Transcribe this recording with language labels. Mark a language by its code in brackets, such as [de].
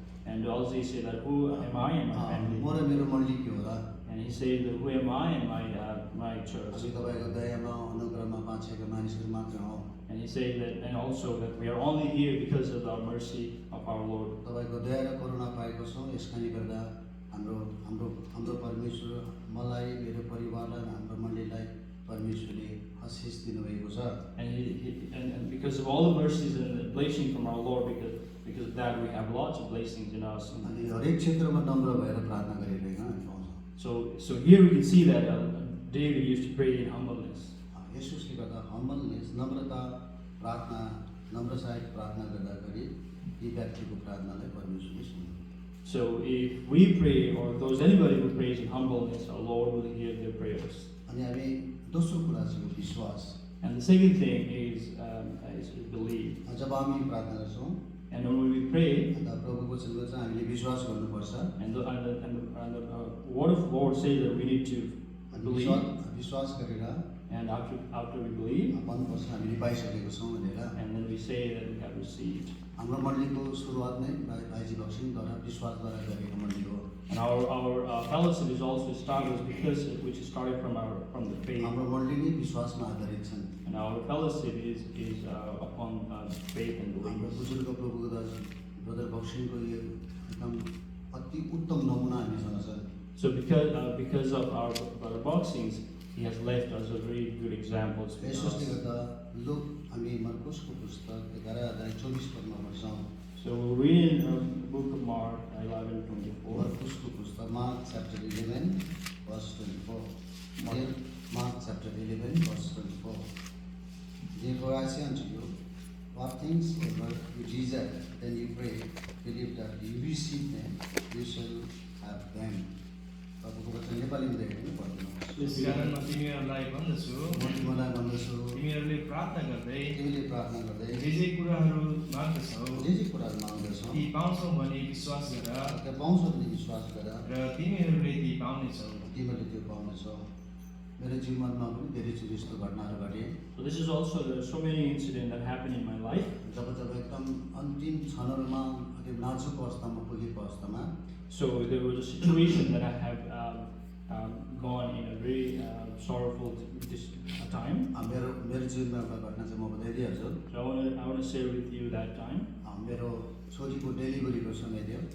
[en] and also he said that who am I and my family, [ne] म र मेरो मण्डली के हो र। [en] and he said that who am I and my church, [ne] हामी तपाईँको दयामा अनुग्रहमा बाँचेका मानिसहरू मात्र हौ। [en] and he said that and also that we are only here because of the mercy of our Lord. [ne] तपाईँको दया र करुणा पाएको छौँ। यसकारणले गर्दा हाम्रो हाम्रो हाम्रो परमेश्वर मलाई मेरो परिवारलाई र हाम्रो मण्डलीलाई परमेश्वरले आशिष दिनुभएको छ। [en] And because of all the mercies and the blessing from our Lord, because of that we have lots of blessings in us. [ne] अनि हरेक क्षेत्रमा नम्र भएर प्रार्थना गरिरहेको हामी पाउँछौँ। [en] So here we can see that David used to pray in humbleness. [ne] यसोसले गर्दा हम्बलनेस नम्रता प्रार्थना नम्रसाहित प्रार्थना गर्दाखेरि यी व्यक्तिको प्रार्थनालाई परमेश्वरले सुन्नुहुन्छ। [en] So if we pray, or if there's anybody who prays in humbleness, our Lord will hear their prayers. [ne] अनि हामी दोस्रो कुरा चाहिँ हो विश्वास। [en] And the second thing is belief. [ne] जब हामी प्रार्थना गर्छौँ [en] And when we pray, [ne] अन्त प्रभुको वचनको चाहिँ हामीले विश्वास गर्नुपर्छ। [en] and the word of the Lord says that we need to [ne] अनि [en] believe, [ne] विश्वास गरेर [en] and after we believe, [ne] भन्नुपर्छ हामीले पाइसकेको छौँ भनेर। [en] and then we say that we have received. [ne] हाम्रो मण्डलीको सुरुवात नै भाइजी भक्सिङद्वारा विश्वासद्वारा गरेको मण्डली हो। [en] And our fellowship is also started which is started from the faith. [ne] हाम्रो मण्डली नै विश्वासमा आधारित छन्। [en] And our fellowship is upon faith and [ne] हाम्रो [en] belief. [ne] बुजुर्ग प्रभुको ब्रदर भक्सिङको यो एकदम अति उत्तम नमुना हामीसँग छ। [en] So because of our brother boxings, he has left us a very good examples for [ne] यसोसले [en] us. [ne] गर्दा लुक हामी मर्कुसको पुस्तक 11:24 पदमा पढ्छौँ। [en] So we'll read in the book of Mark 11:24. [ne] मर्कुसको पुस्तक [en] Mark chapter 11 verse 24. Mark chapter 11 verse 24. Therefore I say unto you, what things soever you desire, then you pray, believe that you receive them, you shall have them. [ne] तपाईँको वचन नेपालीमा देखेको पढ्दिनु। कारण म तिमीहरूलाई भन्दछु, म तिमीलाई भन्दछु, तिमीहरूले प्रार्थना गर्दै तिमीले प्रार्थना गर्दै जे जे कुराहरू माग्दछौ जे जे कुराहरू माग्दछौ ती पाउँछौ भने विश्वास गर त्यो पाउँछौ भने विश्वास गर र तिमीहरूले ती पाउनेछौ। तिमीले त्यो पाउनेछौ। मेरो जीवनमा पनि धेरैचोटि यस्तो घटनाहरू घटे। [en] So this is also there are so many incidents that happen in my life. [ne] जब एकदम अन्तिम क्षणहरूमा अति नाजुक अवस्थामा पुगेको अवस्थामा [en] So there was a situation that I have gone in a very sorrowful time. [ne] मेरो जीवनमा एउटा घटना चाहिँ म बताइदिइहाल्छु। [en] So I want to share with you that time. [ne] मेरो छोरीको डेलिभरीको समय थियो।